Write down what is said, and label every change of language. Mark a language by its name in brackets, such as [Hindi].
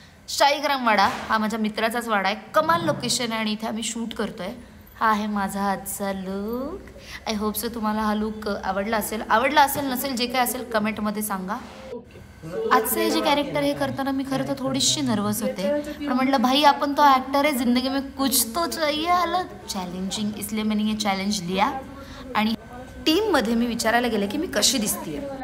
[Marathi] शाहीग्राम वाडा हा माझ्या मित्राचाच वाडा आहे. कमाल लोकेशन आहे आणि इथे आम्ही शूट करतोय. हा आहे माझा आजचा लुक. [English] I hope so [Marathi] तुम्हाला हा लुक आवडला असेल नसेल जे काय असेल कमेंटमध्ये सांगा. आजचं हे जे कॅरेक्टर हे करताना मी खरं तर थोडीशी नर्वस होते. पण म्हटलं भाई [Hindi] आपण तो ॲक्टर है, जिंदगी में कुछ तो चाहिए अलग चॅलेंजिंग, इसलिए मैंने ये चॅलेंज लिया. [Marathi] आणि टीममध्ये मी विचारायला गेले की मी कशी दिसते.